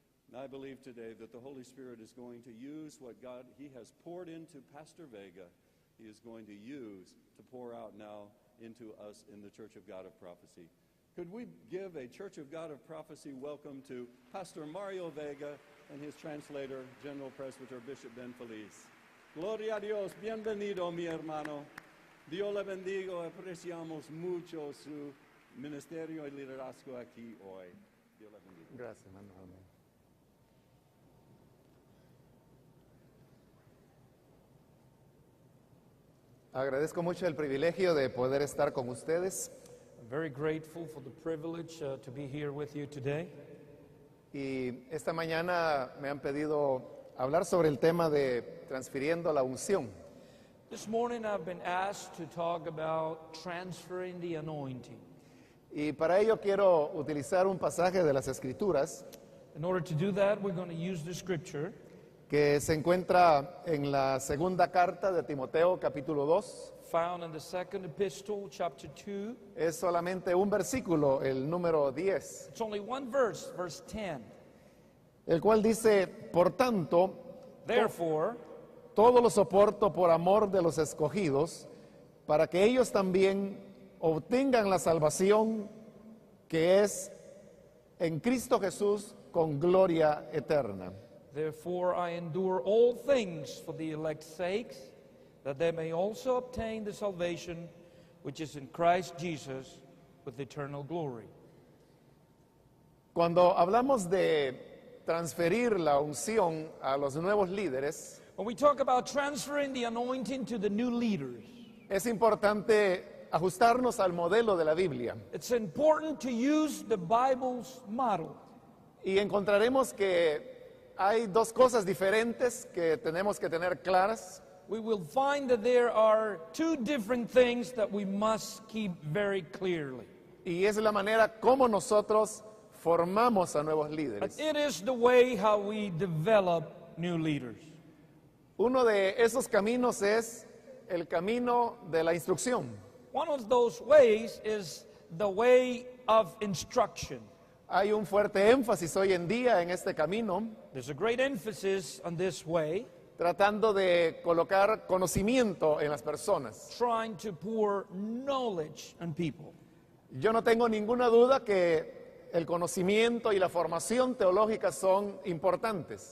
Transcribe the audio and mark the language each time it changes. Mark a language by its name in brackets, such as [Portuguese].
[English] And I believe today that the Holy Spirit is going to use what God, He has poured into Pastor Vega, He is going to use to pour out now into us in the Church of God of Prophecy. Could we give a Church of God of Prophecy welcome to Pastor Mario Vega and his translator, General Presbyter Bishop Ben Feliz. [Spanish] Gloria a Dios, bienvenido mi hermano. Dios le bendiga, apreciamos mucho su ministerio y liderazgo aquí hoy. Dios le bendiga. Gracias, hermano. Amén. Agradezco mucho el privilegio de poder estar con ustedes. [English] I'm very grateful for the privilege to be here with you today. [Spanish] Y esta mañana me han pedido hablar sobre el tema de transfiriendo la unción. [English] This morning I've been asked to talk about transferring the anointing. [Spanish] Y para ello quiero utilizar un pasaje de las Escrituras [English] In order to do that, we're going to use the scripture [Spanish] que se encuentra en la segunda carta de Timoteo, capítulo 2. [English] found in the second epistle, chapter 2. [Spanish] Es solamente un versículo, el número 10, [English] It's only one verse, verse 10. [Spanish] el cual dice: por tanto, [English] Therefore, [Spanish] todo lo soporto por amor de los escogidos, para que ellos también obtengan la salvación que es en Cristo Jesús con gloria eterna. [English] therefore I endure all things for the elect's sakes, that they may also obtain the salvation which is in Christ Jesus with eternal glory. [Spanish] Cuando hablamos de transferir la unción a los nuevos líderes, [English] When we talk about transferring the anointing to the new leaders, [Spanish] es importante ajustarnos al modelo de la Biblia. [English] it's important to use the Bible's model. [Spanish] Y encontraremos que hay dos cosas diferentes que tenemos que tener claras. [English] We will find that there are two different things that we must keep very clearly. [Spanish] Y es la manera como nosotros formamos a nuevos [English] And [Spanish] líderes. [English] it is the way how we develop new leaders. [Spanish] Uno de esos caminos es el camino de la instrucción. [English] One of those ways is the way of instruction. [Spanish] Hay un fuerte énfasis hoy en día en este camino, [English] There's a great emphasis on this way, [Spanish] tratando de colocar conocimiento en las personas. [English] trying to pour knowledge on people. [Spanish] Yo no tengo ninguna duda que el conocimiento y la formación teológica son importantes.